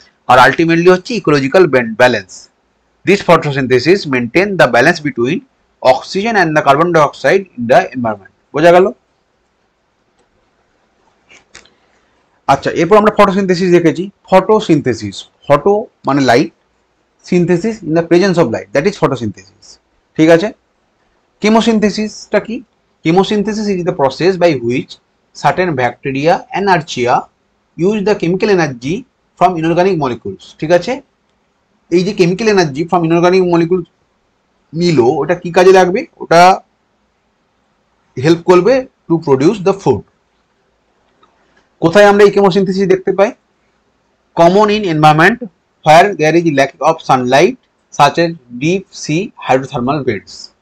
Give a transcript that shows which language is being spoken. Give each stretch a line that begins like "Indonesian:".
English: আর আলটিমেটলি হচ্ছে ecological balance. This photosynthesis maintain the balance between oxygen and the carbon dioxide in the environment.
Bangla: বোঝা গেল? আচ্ছা, এরপর আমরা ফটোসিনথেসিস দেখেছি।
English: Photosynthesis, photo মানে light, synthesis in the presence of light, that is photosynthesis.
Bangla: ঠিক আছে, কেমোসিনথেসিসটা কি?
English: Chemosynthesis is the process by which certain bacteria and archaea use the chemical energy from inorganic molecules.
Bangla: ঠিক আছে, এই যে
English: chemical energy from inorganic molecule
Bangla: নিল, ওটা কি কাজে লাগবে, ওটা
English: Help করবে to produce the food.
Bangla: কোথায় আমরা এই কেমোসিনথেসিস দেখতে পাই?
English: Common in environment where there is lack of sunlight such as deep sea hydrothermal beds.